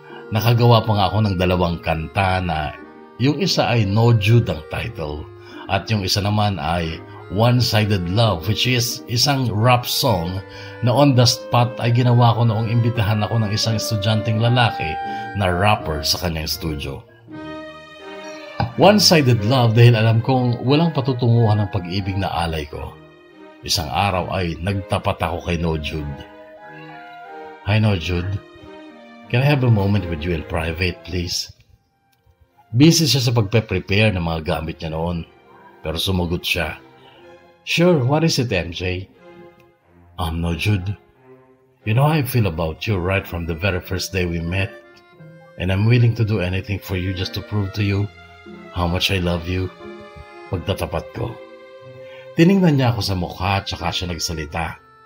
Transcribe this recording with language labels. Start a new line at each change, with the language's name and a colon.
Filipino: Nakagawa pa nga ako ng 2 kanta na yung isa ay No Jude ang title at yung isa naman ay One-Sided Love,
English: which is
Filipino: isang rap song na on the spot ay ginawa ko noong imbitahan ako ng isang estudyanteng lalaki na rapper sa kanyang studio. One-Sided Love dahil alam kong walang patutunguhan ng pag-ibig na alay ko. Isang araw ay nagtapat ako kay No Jude.
English: Hi No Jude, can I have a moment with you in private please?
Filipino: Busy siya sa pagpe-prepare ng mga gamit niya noon, pero sumagot siya.
English: Sure, what is it, MJ? No, Jude. You know how I feel about you right from the very first day we met. And I'm willing to do anything for you just to prove to you how much I love you.
Filipino: Pagtatapat ko. Tiningnan niya ako sa mukha at saka siya nagsalita.